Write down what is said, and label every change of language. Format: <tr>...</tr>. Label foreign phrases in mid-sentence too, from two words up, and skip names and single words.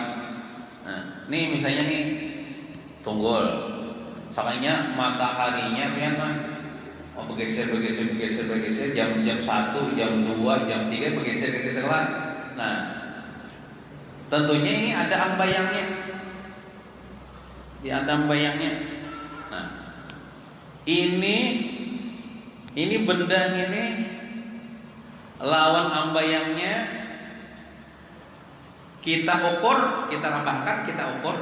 <bjn>Nah, nih misalnya nih tunggul, makanya mataharinya mah bergeser, jam 1, jam 2, jam 3 bergeser telah. Nah, tentunya ini ada ambayangnya, di ada ambayangnya. Nah, ini benda ini lawan ambayangnya kita ukur, kita tambahkan, kita ukur.</bjn>